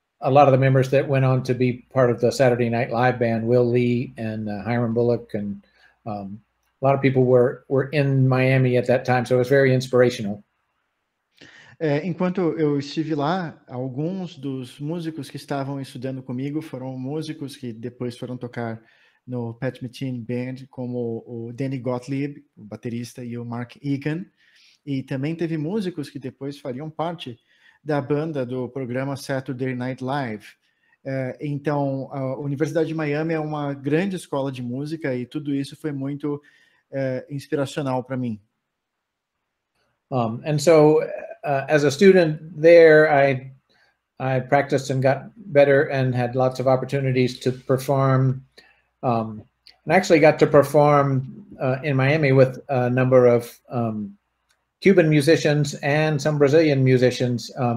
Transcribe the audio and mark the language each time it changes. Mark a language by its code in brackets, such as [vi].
[en] lot of the members that went on to be part of the Saturday Night Live band, Will Lee and Hiram Bullock, and a lot of people were in Miami at that time, so it was very inspirational. [pt] Enquanto eu estive lá, alguns dos músicos que estavam estudando comigo foram músicos que depois foram tocar no Pat Metheny Band, como o Danny Gottlieb, o baterista, e o Mark Egan. E também teve músicos que depois fariam parte da banda do programa Saturday Night Live. Então, a Universidade de Miami é uma grande escola de música e tudo isso foi muito inspiracional para mim. [en] And so, as a student there, I practiced and got better and had lots of opportunities to perform. And actually got to perform in Miami with a number of Cuban musicians and some Brazilian musicians.